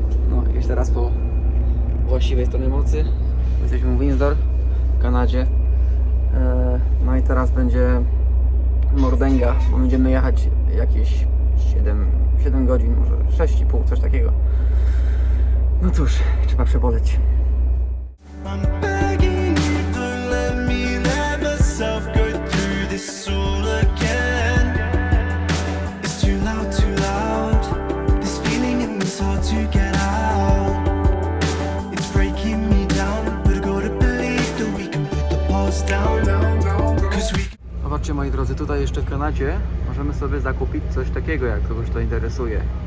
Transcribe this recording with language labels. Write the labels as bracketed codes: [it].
[pl] No i już teraz po właściwej stronie mocy. Jesteśmy w Windsor, w Kanadzie. No i teraz będzie mordęga, bo będziemy jechać jakieś 7 godzin, może 6,5, coś takiego. No cóż, trzeba przeboleć. [en] I'm begging you, don't let me let myself go through this all again. It's too loud. This feeling in me's hard to get out. It's breaking me down, but I gotta believe that we can put the past down. 'Cause we [pl] Zobaczcie moi drodzy, tutaj jeszcze w Kanadzie możemy sobie zakupić coś takiego, jak kogoś to interesuje.